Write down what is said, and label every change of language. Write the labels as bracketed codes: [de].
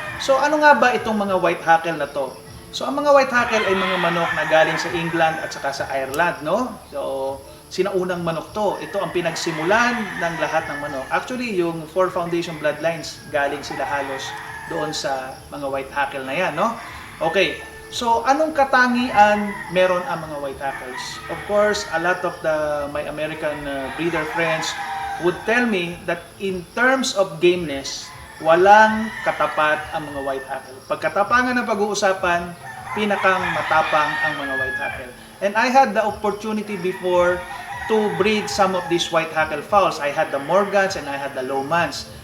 [tl] So ano nga ba itong mga white hackle na to? So ang mga white hackle ay mga manok na galing sa England at saka sa Ireland, no? So sinaunang manok to. Ito ang pinagsimulan ng lahat ng manok. Actually, yung [en] 4 foundation bloodlines [tl] galing sila halos doon sa mga white hackle na yan, no? Okay. So, anong katangian meron ang mga white hackles? [en] Of course, a lot of my American breeder friends would tell me that in terms of gameness, [tl] walang katapat ang mga white hackle. Pagkatapangan ng pag-uusapan, pinakang matapang ang mga white hackle. [en] And I had the opportunity before to breed some of these white hackle fowls. I had the Morgans and I had the Lomans.